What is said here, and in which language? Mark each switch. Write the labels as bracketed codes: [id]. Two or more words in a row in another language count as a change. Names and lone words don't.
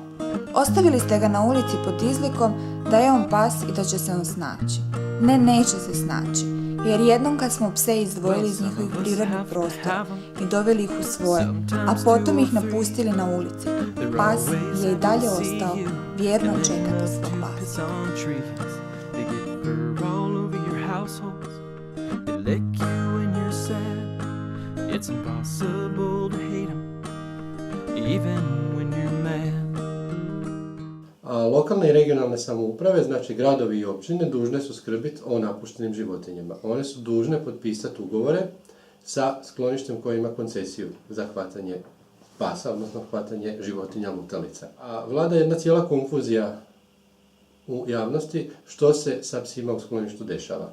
[hr] Ostavili ste ga na ulici pod izlikom da je on pas i da će se on snaći. Ne, neće se snaći, jer jednom kad smo pse izdvojili iz njihovih prirodnih prostora i doveli ih u svoje, a potom ih napustili na ulici, pas je i dalje ostao vjerno čekati svog pasa. [en] It's impossible to hate them, even when you're mad. [hr] Lokalne i regionalne samouprave, znači gradovi i općine, dužne su skrbiti o napuštenim životinjama. One su dužne potpisati ugovore sa skloništem koje ima koncesiju za hvatanje pasa, odnosno hvatanje životinja lutalica. A vlada jedna cijela konfuzija u javnosti što se sa psima u skloništu dešava.